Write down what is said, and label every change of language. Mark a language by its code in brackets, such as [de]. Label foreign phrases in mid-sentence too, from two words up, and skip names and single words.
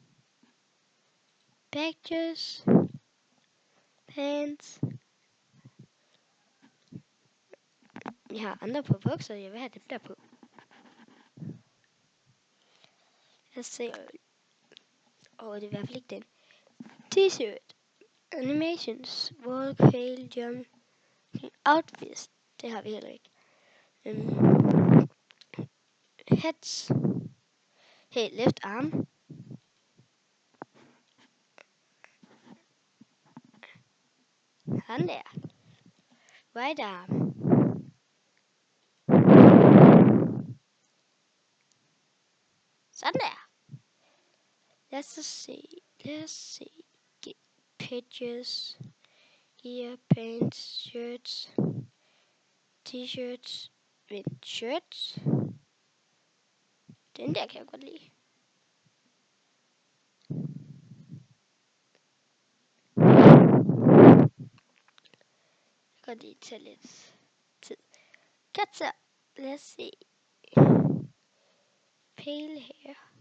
[en] Packages. Pants. [da] Jeg har andre på bukser, jeg vil have dem der på. Lad os se. Det er i hvert fald ikke den. [en] T-shirt. Animations. Walk, fail, jump. Outfits. [da] Det har vi heller ikke. [en] Heads. Hey, left arm. [da] Sådan der. [en] Right arm. [da] Sådan der. Lad os se. [en] Get pages. Gear, pants, shirts. T-shirts. Shirts. [da] Den der kan jeg godt lide. Jeg kan godt lige tage lidt tid. Katser. Lad os se. Pale her.